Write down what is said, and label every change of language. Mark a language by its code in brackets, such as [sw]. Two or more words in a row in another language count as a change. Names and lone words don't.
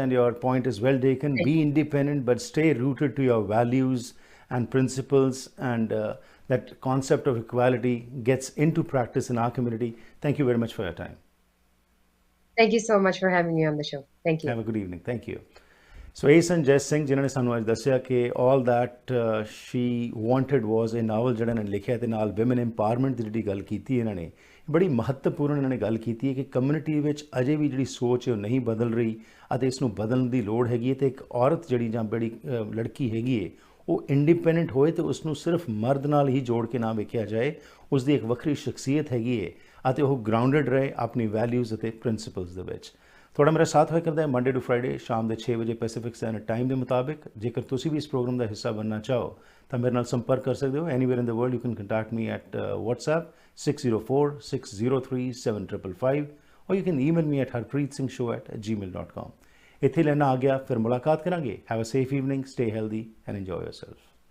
[en] And your point is well taken. Thank Be independent, but stay rooted to your values and principles. And that concept of equality gets into practice in our community. Thank you very much for your time. Thank you so much for having me on the show. Thank you. Have a good evening. Thank you. [pa] ਸੋ ਇਹ ਸਨ ਜੈਸ ਸਿੰਘ ਜਿਨ੍ਹਾਂ ਨੇ ਸਾਨੂੰ ਅੱਜ ਦੱਸਿਆ ਕਿ ਆਲ ਦੈਟ ਸ਼ੀ ਵਾਂਟਡ ਵਾਜ਼ ਇਹ ਨਾਵਲ ਜਿਹੜਾ ਇਹਨਾਂ ਨੇ ਲਿਖਿਆ ਤੇ ਨਾਲ [en] women empowerment [pa] ਦੀ ਜਿਹੜੀ ਗੱਲ ਕੀਤੀ ਇਹਨਾਂ ਨੇ ਬੜੀ ਮਹੱਤਵਪੂਰਨ ਇਹਨਾਂ ਨੇ ਗੱਲ ਕੀਤੀ ਹੈ ਕਿ ਕਮਿਊਨਿਟੀ ਵਿੱਚ ਅਜੇ ਵੀ ਜਿਹੜੀ ਸੋਚ ਹੈ ਉਹ ਨਹੀਂ ਬਦਲ ਰਹੀ ਅਤੇ ਇਸ ਨੂੰ ਬਦਲਣ ਦੀ ਲੋੜ ਹੈਗੀ ਹੈ ਤੇ ਇੱਕ ਔਰਤ ਜਿਹੜੀ ਜਾਂ ਬੜੀ ਲੜਕੀ ਹੈਗੀ ਹੈ ਉਹ ਇੰਡੀਪੈਂਡੈਂਟ ਹੋਏ ਤੇ ਉਸ ਨੂੰ ਸਿਰਫ ਮਰਦ ਨਾਲ ਹੀ ਜੋੜ ਕੇ ਨਾ ਵੇਖਿਆ ਜਾਏ ਉਸ ਦੀ ਇੱਕ ਵੱਖਰੀ ਸ਼ਖਸੀਅਤ ਹੈਗੀ ਹੈ ਅਤੇ ਉਹ ਗਰਾਊਂਡਡ ਰਹੇ ਆਪਣੀ ਵੈਲਿਊਜ਼ ਅਤੇ ਪ੍ਰਿੰਸੀਪਲਸ ਦੇ ਵਿੱਚ ਤੁਹਾਡਾ ਮੇਰਾ ਸਾਥ ਹੋਇਆ ਕਰਦਾ ਹੈ [en] Monday to Friday [pa] ਸ਼ਾਮ ਦੇ 6 ਵਜੇ [en] Pacific Standard Time [pa] ਦੇ ਮੁਤਾਬਿਕ ਜੇਕਰ ਤੁਸੀਂ ਵੀ ਇਸ ਪ੍ਰੋਗਰਾਮ ਦਾ ਹਿੱਸਾ ਬਣਨਾ ਚਾਹੋ ਤਾਂ ਮੇਰੇ ਨਾਲ ਸੰਪਰਕ ਕਰ ਸਕਦੇ ਹੋ [en] anywhere in the world you can contact me at WhatsApp 6046037555 or you can email me at harpreetsingh@gmail.com [pa] ਇੱਥੇ ਲੈਣਾ ਆ ਗਿਆ ਫਿਰ ਮੁਲਾਕਾਤ ਕਰਾਂਗੇ [en] have a safe evening stay healthy and enjoy yourself